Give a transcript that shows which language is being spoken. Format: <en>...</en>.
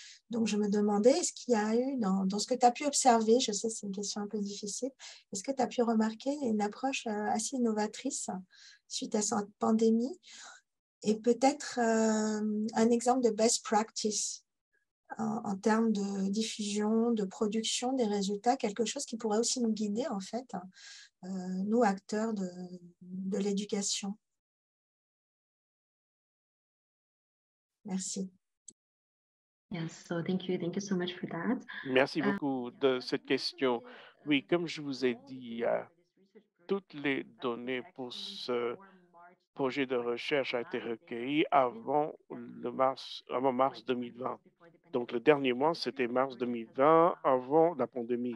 <fr>Donc, je me demandais, est-ce qu'il y a eu, dans ce que tu as pu observer, je sais que c'est une question un peu difficile, est-ce que tu as pu remarquer une approche assez innovatrice suite à cette pandémie et peut-être un exemple de best practice en termes de diffusion, de production des résultats, quelque chose qui pourrait aussi nous guider, en fait, nous, acteurs de l'éducation. Merci.</fr> <en>Yes, so thank you so much for that.</en> <fr>Merci beaucoup de cette question. Oui, comme je vous ai dit, toutes les données pour ce projet de recherche a été recueilli avant mars 2020. Donc, le dernier mois, c'était mars 2020, avant la pandémie.</fr>